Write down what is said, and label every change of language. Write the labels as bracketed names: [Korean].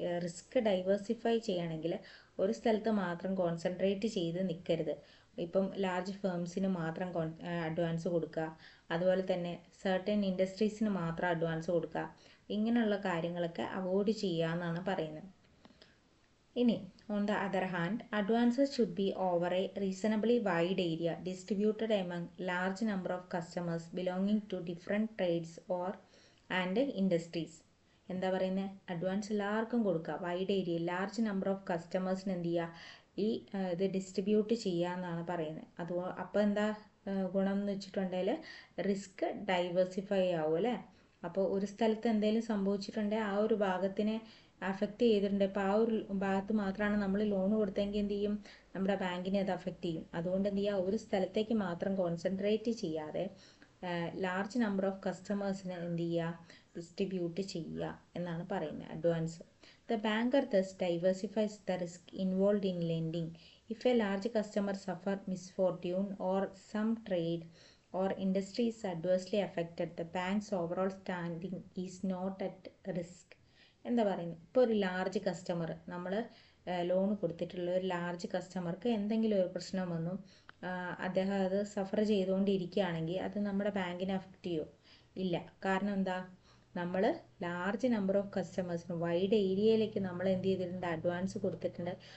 [Malayalam] Risk diversify ചെയ്യണമെങ്കിൽ ഒരു സ്ഥലത്ത് മാത്രം കോൺസെൻട്രേറ്റ് ചെയ്ത് നിൽക്കരുത്. ഇപ്പം ലാർജ് ഫേംസിന് മാത്രം അഡ്വാൻസ് കൊടുക്കുക, അതുപോലെ തന്നെ സർട്ടൻ ഇൻഡസ്ട്രീസിന് മാത്രം അഡ്വാൻസ് കൊടുക്കുക, ഇങ്ങനെയുള്ള കാര്യങ്ങളൊക്കെ അവോയ്ഡ് ചെയ്യുക എന്നാണ് പറയുന്നത്. ഇനി [English] on the other hand, advances should be over a reasonably wide area distributed among large number of customers belonging to different trades and industries. [Malayalam] എന്താ പറയുന്നത്, അഡ്വാൻസ് എല്ലാവർക്കും കൊടുക്കുക, wide area large number of കസ്റ്റമേഴ്സിന് എന്ത് ചെയ്യുക, ഈ ഇത് ഡിസ്ട്രിബ്യൂട്ട് ചെയ്യുക എന്നാണ് പറയുന്നത്. അപ്പോൾ എന്താ ഗുണം എന്ന് വെച്ചിട്ടുണ്ടെങ്കിൽ റിസ്ക് ഡൈവേഴ്സിഫൈ ആവും അല്ലേ. അപ്പോൾ ഒരു സ്ഥലത്ത് എന്തെങ്കിലും സംഭവിച്ചിട്ടുണ്ടെങ്കിൽ ആ ഒരു ഭാഗത്തിനെ അഫക്റ്റ് ചെയ്തിട്ടുണ്ട്. ഇപ്പോൾ ആ ഒരു ഭാഗത്ത് മാത്രമാണ് നമ്മൾ ലോൺ കൊടുത്തെങ്കിൽ എന്ത് ചെയ്യും, നമ്മുടെ ബാങ്കിനെ അത് അഫക്റ്റ് ചെയ്യും. അതുകൊണ്ട് എന്ത് ചെയ്യുക, ഒരു സ്ഥലത്തേക്ക് മാത്രം കോൺസെൻട്രേറ്റ് ചെയ്യാതെ ലാർജ് നമ്പർ ഓഫ് കസ്റ്റമേഴ്സിന് എന്ത് ചെയ്യുക, ഡിസ്ട്രിബ്യൂട്ട് ചെയ്യുക എന്നാണ് പറയുന്നത് advance. [English] The banker thus diversifies the risk involved in lending. If a large customer suffers misfortune or some trade or industry is adversely affected, the bank's overall standing is not at risk. [Malayalam] എന്താ പറയുന്നത്, ഇപ്പോൾ ഒരു large customer, നമ്മൾ loan കൊടുത്തിട്ടുള്ള ഒരു large കസ്റ്റമർക്ക് എന്തെങ്കിലും ഒരു പ്രശ്നം വന്നു, അദ്ദേഹം അത് സഫർ ചെയ്തുകൊണ്ടിരിക്കുകയാണെങ്കിൽ അത് നമ്മുടെ ബാങ്കിനെ അഫക്റ്റ് ചെയ്യുമോ? ഇല്ല. കാരണം എന്താ, നമ്മൾ ലാർജ് നമ്പർ ഓഫ് കസ്റ്റമേഴ്സിന് വൈഡ് ഏരിയയിലേക്ക് നമ്മൾ എന്ത് ചെയ്തിട്ടുണ്ട്, അഡ്വാൻസ് കൊടുത്തിട്ടുണ്ട്.